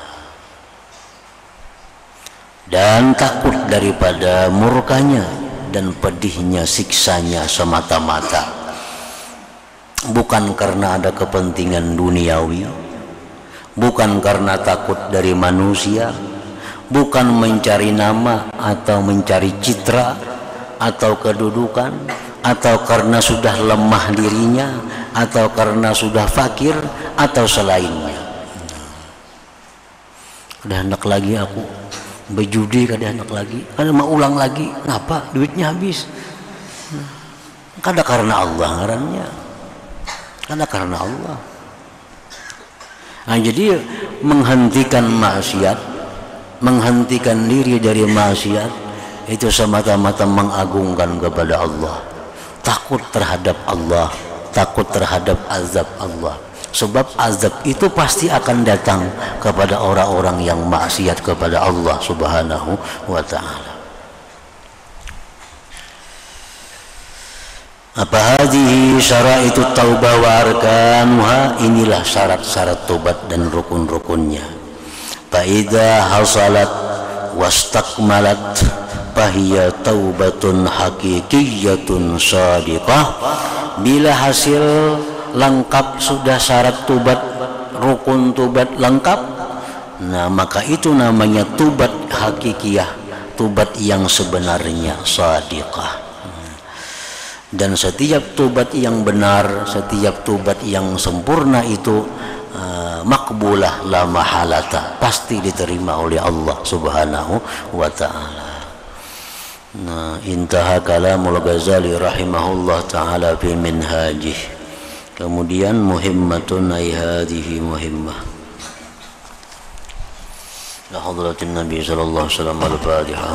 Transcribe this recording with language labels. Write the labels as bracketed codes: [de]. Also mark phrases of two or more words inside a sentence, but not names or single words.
[id] dan takut daripada murkanya dan pedihnya siksanya semata-mata, bukan karena ada kepentingan duniawi, bukan karena takut dari manusia, bukan mencari nama atau mencari citra atau kedudukan, atau karena sudah lemah dirinya, atau karena sudah fakir, atau selainnya. Udah hendak lagi aku berjudi, [bjn] kada hendak lagi, kada mau ulang lagi, ngapa duitnya habis. Kada karena Allah ngarannya, kada karena Allah. [id] Nah, jadi menghentikan maksiat, menghentikan diri dari maksiat itu semata-mata mengagungkan kepada Allah, takut terhadap Allah, takut terhadap azab Allah. Sebab azab itu pasti akan datang kepada orang-orang yang maksiat kepada Allah [ar] سبحانه وتعالى. [id] Apa [ar] هذه شرائط التوبة وأركانها, [id] inilah syarat-syarat tobat dan rukun-rukunnya. [ar] فإذا حصلت واستكملت فهي توبة حقيقية صادقة. [id] Bila hasil lengkap, sudah syarat tobat, rukun tobat lengkap, nah maka itu namanya tobat hakikiyah, tobat yang sebenarnya shadiqah. Dan setiap tobat yang benar, setiap tobat yang sempurna itu [ar] مقبولة لا محالة, [id] pasti diterima oleh Allah [ar] سبحانه وتعالى. Nah, انتهى كلام الغزالي رحمه الله تعالى في منهاجه. Kemudian مهمة أي هذه مهمة إلى حضرة النبي صلى الله عليه وسلم. الفاتحة.